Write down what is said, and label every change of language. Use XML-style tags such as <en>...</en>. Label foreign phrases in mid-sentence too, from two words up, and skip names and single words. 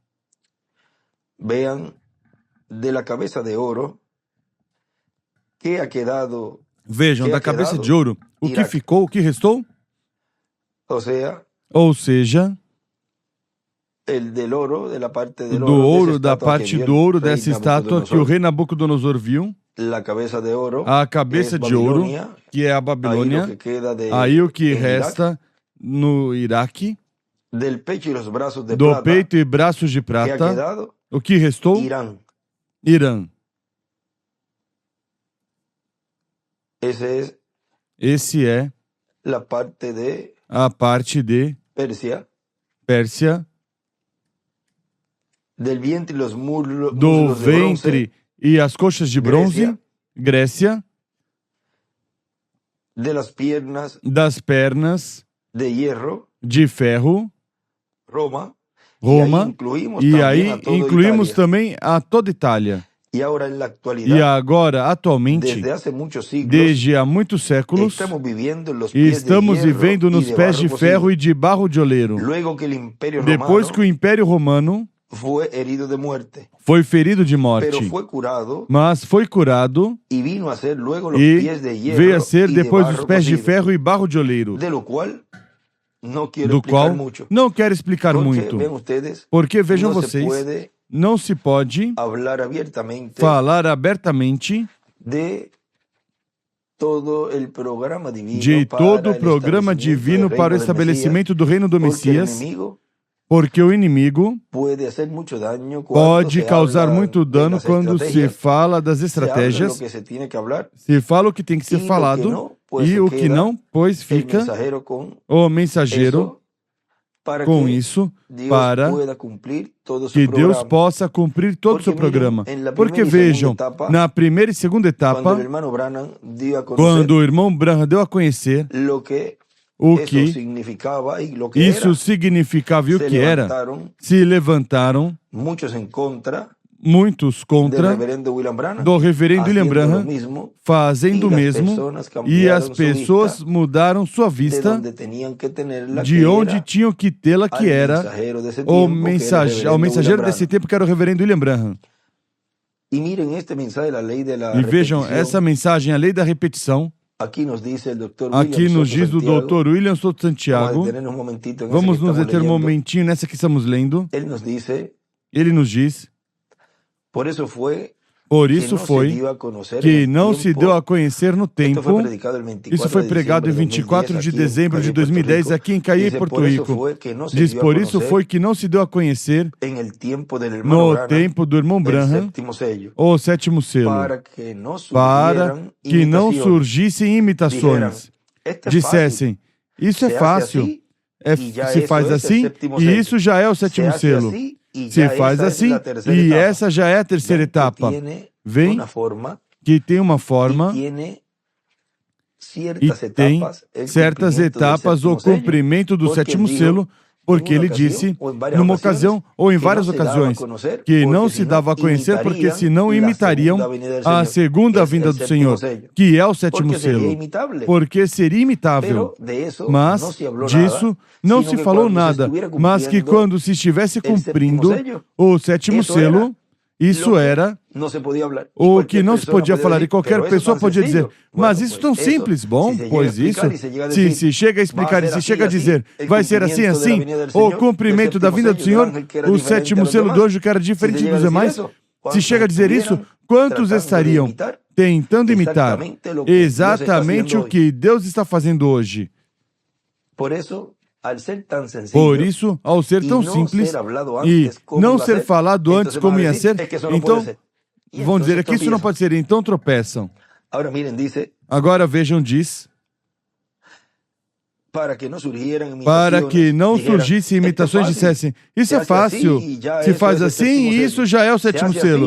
<es>vean de la cabeza de oro que ha quedado,</es> <pt>vejam, que da</pt> <es>ha</es> <pt>cabeça</pt> <es>quedado</es> <pt>de ouro, o que Iraque. ficou, o que restou?</pt> <es>O sea,</es> <pt>Ou seja,</pt> <es>el del oro, de la parte</es> <pt>do</pt> <es>del oro, de esa</es> <pt>ouro, da</pt> <es>estatua que</es> <pt>parte</pt> <es>vio</es> <pt>do</pt> <es>el</es> <pt>ouro</pt> <es>rey</es> <pt>dessa estátua que o</pt> <es>Nabucodonosor.</es> <pt>rei Nabucodonosor viu,</pt> <es>La cabeza de oro,</es> <pt>a</pt> <es>que</es> <pt>cabeça</pt> <es>es</es> <pt>de ouro,</pt> <es>Babilonia,</es> <pt>que é a</pt> <es>ahí lo</es> <pt>Babilônia,</pt> <es>que queda</es> <pt>aí o que</pt> <es>en Irak,</es> <pt>resta no Iraque,</pt> <es>del pecho y los brazos de</es> <pt>do</pt> <es>plata,</es> <pt>peito e braços de</pt> <es>que ha</es> <pt>prata,</pt> <es>quedado</es> <pt>o que restou?</pt> <es>Irán.</es> <pt>Irã.</pt> <es>Ese es</es> <pt>Esse é</pt> <es>la parte de</es> <pt>a parte de</pt> <es>Persia,</es> <pt>Pérsia,</pt> <es>del vientre y los</es> <pt>do</pt> <es>muslos de bronce,</es> <pt>ventre e as coxas de bronze, Grécia,</pt> <es>de las piernas</es> <pt>das pernas</pt> <es>de hierro,</es> <pt>de ferro,</pt> <es>Roma,</es> <pt>Roma,</pt> <es>y ahí incluimos</es> <pt>e</pt> <es>también</es> <pt>aí</pt> <es>a toda</es> <pt>incluímos</pt> <es>Italia.</es> <pt>também a toda Itália.</pt> <es>Y ahora en la</es> <pt>E</pt> <es>actualidad,</es> <pt>agora, atualmente,</pt> <es>desde hace muchos siglos,</es> <pt>desde há muitos séculos,</pt> <es>estamos viviendo en los</es> <pt>e</pt> <es>pies</es> <pt>estamos</pt> <es>de hierro</es> <pt>vivendo</pt> <es>y</es> <pt>nos</pt> <es>de</es> <pt>pés</pt> <es>barro</es> <pt>de ferro</pt> <es>cocido.</es> <pt>e de barro de oleiro.</pt> <es>Luego que el imperio</es> <pt>Depois que o</pt> <es>romano</es> <pt>Império Romano</pt> <es>fue herido de muerte,</es> <pt>foi ferido de</pt> <es>pero</es> <pt>morte,</pt> <es>fue curado</es> <pt>mas foi curado</pt> <es>y vino a ser luego los</es> <pt>e</pt> <es>pies de</es> <pt>veio</pt> <es>hierro</es> <pt>a ser</pt> <es>y de</es> <pt>depois os</pt> <es>barro</es> <pt>pés de</pt> <es>cocido,</es> <pt>ferro e barro de oleiro,</pt> <es>de lo cual no quiero</es> <pt>do</pt> <es>explicar</es> <pt>qual</pt> <es>mucho,</es> <pt>não quero explicar</pt> <es>porque</es> <pt>muito,</pt> <es>ven ustedes,</es> <pt>porque vejam</pt> <es>no se</es> <pt>vocês,</pt> <es>puede</es> <pt>não se pode</pt> <es>hablar abiertamente</es> <pt>falar abertamente</pt> <es>de todo el programa divino</es> <pt>de</pt> <es>para</es> <pt>todo o</pt> <es>el</es> <pt>programa</pt> <es>establecimiento</es> <pt>divino</pt> <es>del</es> <pt>para o</pt> <es>reino del Mesías,</es> <pt>estabelecimento do reino do</pt> <es>porque el</es> <pt>Messias,</pt> <es>enemigo</es> <pt>porque o inimigo</pt> <es>puede hacer mucho daño cuando</es> <pt>pode</pt> <es>se</es> <pt>causar</pt> <es>habla</es> <pt>muito</pt> <es>de</es> <pt>dano</pt> <es>las</es> <pt>quando se</pt> <es>estrategias,</es> <pt>fala das</pt> <es>se habla lo</es> <pt>estratégias,</pt> <es>que se tiene que hablar,</es> <pt>se fala o que tem que ser</pt> <es>y lo que</es> <pt>falado,</pt> <es>no, pues</es> <pt>e</pt> <es>se</es> <pt>o que</pt> <es>queda</es> <pt>não, pois</pt> <es>el</es> <pt>fica</pt> <es>mensajero con</es> <pt>o mensageiro</pt> <es>eso para</es> <pt>com</pt> <es>que</es> <pt>isso,</pt> <es>Dios</es> <pt>para</pt> <es>pueda cumplir todo su</es> <pt>que Deus</pt> <es>programa.</es> <pt>possa cumprir todo o seu</pt> <es>Porque miren,</es> <pt>programa.</pt> <es>en la</es> <pt>Porque</pt> <es>primera y segunda</es> <pt>vejam,</pt> <es>etapa,</es> <pt>na primeira e segunda</pt> <es>cuando</es> <pt>etapa,</pt> <es>el hermano Branham dio a conocer</es> <pt>quando o irmão Branham deu a conhecer</pt> <es>lo que</es> <pt>o</pt> <es>eso</es> <pt>que</pt> <es>significaba y lo que</es> <pt>isso</pt> <es>era,</es> <pt>significava e o</pt> <es>se</es> <pt>que era,</pt> <es>levantaron</es> <pt>se levantaram</pt> <es>muchos en contra</es> <pt>muitos</pt> <es>del</es> <pt>contra</pt> <es>reverendo William Branham,</es> <pt>do reverendo William</pt> <es>haciendo lo</es> <pt>Branham,</pt> <es>mismo,</es> <pt>fazendo o</pt> <es>y las</es> <pt>mesmo,</pt> <es>personas</es> <pt>e</pt> <es>cambiaron</es> <pt>as</pt> <es>su</es> <pt>pessoas</pt> <es>vista</es> <pt>mudaram sua</pt> <es>de</es> <pt>vista</pt> <es>donde tenían que tenerla,</es> <pt>de</pt> <es>que</es> <pt>onde</pt> <es>era</es> <pt>tinham que tê-la, que</pt> <es>al</es> <pt>era</pt> <es>mensajero de ese</es> <pt>o</pt> <es>tiempo, que era el</es> <pt>mensageiro</pt> <es>reverendo William</es> <pt>desse</pt> <es>Branham.</es> <pt>tempo, que era o reverendo William Branham.</pt> <es>Y miren este mensaje, la ley de la</es> <pt>E vejam,</pt> <es>repetición.</es> <pt>essa mensagem, a lei da repetição,</pt> <es>Aquí nos dice el doctor</es> <pt>aqui</pt> <es>William</es> <pt>nos</pt> <es>Soto</es> <pt>diz o</pt> <es>Santiago.</es> <pt>Dr. William Soto</pt> <es>Vamos a</es> <pt>Santiago.</pt> <es>detenernos un momentito en ese</es> <pt>Vamos</pt> <es>que</es> <pt>nos</pt> <es>estamos</es> <pt>deter um</pt> <es>leyendo.</es> <pt>momentinho nessa que estamos lendo.</pt> <es>Él nos dice,</es> <pt>Ele nos diz,</pt> <es>por eso fue</es> <pt>por</pt> <es>que</es> <pt>isso</pt> <es>no se</es> <pt>foi</pt> <es>dio a conocer</es> <pt>que</pt> <es>en el</es> <pt>não se</pt> <es>tiempo.</es> <pt>deu a conhecer no</pt> <es>Esto fue</es> <pt>tempo.</pt> <es>predicado el 24</es> <pt>Isso foi</pt> <es>de</es> <pt>pregado em</pt> <es>diciembre de</es> <pt>24 de</pt> <es>2010 aquí en</es> <pt>dezembro de</pt> <es>Calle, Puerto</es> <pt>2010</pt> <es>Rico.</es> <pt>aqui em Caí,</pt> <es>Dice,</es> <pt>Porto</pt> <es>por eso</es> <pt>Rico.</pt> <es>fue que no se</es> <pt>Diz,</pt> <es>dio a</es> <pt>por isso</pt> <es>conocer</es> <pt>foi que não se deu a conhecer</pt> <es>en el tiempo del hermano</es> <pt>no</pt> <es>Branham</es> <pt>tempo do irmão</pt> <es>el</es> <pt>Branham</pt> <es>séptimo sello,</es> <pt>o sétimo selo,</pt> <es>para que no</es> <pt>para</pt> <es>surgieran</es> <pt>que não</pt> <es>imitaciones.</es> <pt>surgissem</pt> <es>Dijeran,</es> <pt>imitações.</pt> <es>este es fácil,</es> <pt>Dissessem, isso é</pt> <es>se hace</es> <pt>fácil,</pt> <es>así y ya</es> <pt>se</pt> <es>eso</es> <pt>faz</pt> <es>es el</es> <pt>assim</pt> <es>séptimo</es> <pt>e</pt> <es>sello.</es> <pt>isso já é o</pt> <es>Se</es> <pt>sétimo</pt> <es>hace</es> <pt>selo.</pt> <es>así y</es> <pt>Se</pt> <es>ya</es> <pt>faz</pt> <es>esa es</es> <pt>assim</pt> <es>la tercera</es> <pt>e</pt> <es>etapa.</es> <pt>essa já é a terceira</pt> <es>Ven que</es> <pt>etapa.</pt> <es>tiene</es> <pt>Vem</pt> <es>una forma</es> <pt>que tem uma</pt> <es>y</es> <pt>forma</pt> <es>tiene</es> <pt>e</pt> <es>ciertas</es> <pt>tem</pt> <es>etapas, el</es> <pt>certas</pt> <es>cumplimiento del</es> <pt>etapas o</pt> <es>séptimo sello,</es> <pt>cumprimento do</pt> <es>porque</es> <pt>sétimo</pt> <es>él dijo</es> <pt>selo, porque</pt> <es>en una</es> <pt>ele disse</pt> <es>ocasión o en varias</es> <pt>numa</pt> <es>ocasiones</es> <pt>ocasião ou em</pt> <es>que</es> <pt>várias</pt> <es>no se daba a</es> <pt>ocasiões</pt> <es>conocer</es> <pt>que não</pt> <es>porque</es> <pt>se</pt> <es>si no</es> <pt>dava a conhecer porque</pt> <es>imitarían</es> <pt>senão</pt> <es>la</es> <pt>imitariam</pt> <es>segunda venida del</es> <pt>a</pt> <es>Señor,</es> <pt>segunda</pt> <es>que es</es> <pt>vinda</pt> <es>el</es> <pt>do</pt> <es>séptimo</es> <pt>Senhor,</pt> <es>sello,</es> <pt>que é o sétimo</pt> <es>porque sería</es> <pt>selo,</pt> <es>imitable.</es> <pt>porque seria imitável.</pt> <es>Pero de eso no</es> <pt>Mas</pt> <es>se habló</es> <pt>disso</pt> <es>nada,</es> <pt>não</pt> <es>sino</es> <pt>se</pt> <es>que</es> <pt>falou</pt> <es>cuando se</es> <pt>nada,</pt> <es>estuviera</es> <pt>mas que</pt> <es>cumpliendo</es> <pt>quando se estivesse</pt> <es>el séptimo</es> <pt>cumprindo</pt> <es>sello,</es> <pt>o sétimo</pt> <es>eso</es> <pt>selo,</pt> <es>era</es> <pt>isso</pt> <es>lo que</es> <pt>era</pt> <es>no se podía hablar. Y</es> <pt>o que</pt> <es>cualquier</es> <pt>não se</pt> <es>persona</es> <pt>podia</pt> <es>podía</es> <pt>falar, e</pt> <es>decir,</es> <pt>qualquer</pt> <es>pero eso</es> <pt>pessoa</pt> <es>tan</es> <pt>podia dizer,</pt> <es>sencillo.</es> <pt>mas</pt> <es>Bueno,</es> <pt>isso tão</pt> <es>pues eso,</es> <pt>simples, bom,</pt> <es>si se llega a</es> <pt>pois isso,</pt> <es>explicar y se llega a</es> <pt>se</pt> <es>decir,</es> <pt>chega a</pt> <es>va a</es> <pt>explicar e</pt> <es>ser</es> <pt>se</pt> <es>así,</es> <pt>chega a</pt> <es>así,</es> <pt>dizer,</pt> <es>el</es> <pt>vai ser assim,</pt> <es>cumplimiento de la</es> <pt>assim,</pt> <es>venida del</es> <pt>o</pt> <es>Señor, del</es> <pt>cumprimento da</pt> <es>séptimo</es> <pt>vinda do</pt> <es>sello del</es> <pt>Senhor,</pt> <es>ángel que era</es> <pt>o</pt> <es>diferente a</es> <pt>sétimo</pt> <es>los</es> <pt>selo do</pt> <es>demás.</es> <pt>anjo que era</pt> <es>Si</es> <pt>diferente</pt> <es>se llega</es> <pt>dos</pt> <es>a decir</es> <pt>demais,</pt> <es>eso,</es> <pt>se</pt> <es>¿cuántos</es> <pt>chega a dizer isso,</pt> <es>estuvieran</es> <pt>quantos</pt> <es>tratando de</es> <pt>estariam</pt> <es>imitar</es> <pt>tentando imitar</pt> <es>exactamente lo que Dios está</es> <pt>exatamente</pt> <es>haciendo</es> <pt>o</pt> <es>hoy?</es> <pt>que Deus está fazendo hoje?</pt> <es>Por eso</es> <pt>Por isso, ao ser tão simples e não ser falado antes como ia ser, então vão dizer que isso não pode ser, então tropeçam. Agora vejam, diz, para que não surgissem imitações, dissessem, isso é fácil, se faz assim, isso já é o sétimo selo.</pt>